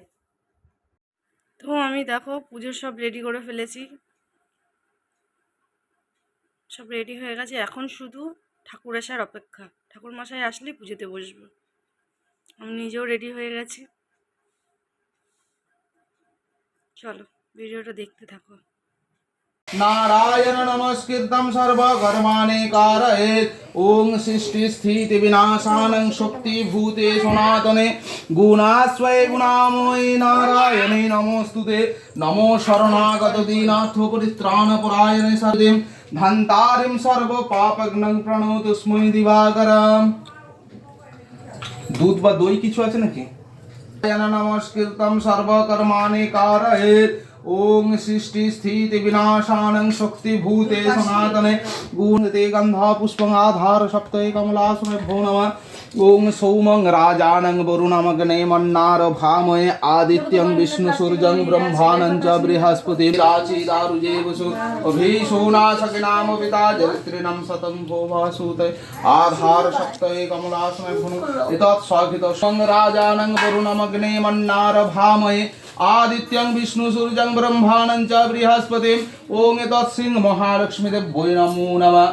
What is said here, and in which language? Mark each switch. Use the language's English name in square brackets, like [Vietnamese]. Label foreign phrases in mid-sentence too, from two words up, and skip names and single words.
[Bangla] তো আমি দেখো পুজোর সব রেডি করে ফেলেছি, সব রেডি হয়ে গেছে। এখন শুধু ঠাকুর আসার অপেক্ষা। ঠাকুর মশাই আসলেই পুজোতে বসবো। আমি নিজেও রেডি হয়ে গেছি। চলো ভিডিওটা দেখতে থাকো। [Sanskrit] नारायण नमस्कृतं सर्वकर्माणि कारयेत् ॐ सृष्टिस्थितिविनाशानं शक्तिभूते सनातने गुणास्वये गुणामये नारायणे नमोस्तुते। नमो शरणागत दीनार्थपरित्राणपरायणे सर्वे धन्तारिं सर्वपापघ्नं प्रणतोऽस्मै दिवाकरम्। [Bangla] दूध বা দই কিছু আছে নাকি? [Sanskrit] नमस्कृतं सर्वकर्माणि कारयेत् ओम सृष्टि स्थिति विनाशानं शक्तिभूते सनातने गुणते गंधा पुष्पं आधार सप्तये कमलासने भो नमः। ओम सौमं राजानं वरुणमग्ने मन्नार भामये आदित्यं विष्णु सूर्यं ब्रह्माणं च बृहस्पति राचि दारुजे वसु अभिशोनाशकिनाम पिता जरित्रिणं सतं भो भासुते आधार सप्तये कमलासने भो एतत् स्वागित सं राजानं वरुणमग्ने मन्नार भामये आदित्यं विष्णु सूर्यं ब्रह्माणं च बृहस्पति ओम एतत् सिंह महालक्ष्मी देव्यै नमो नमः।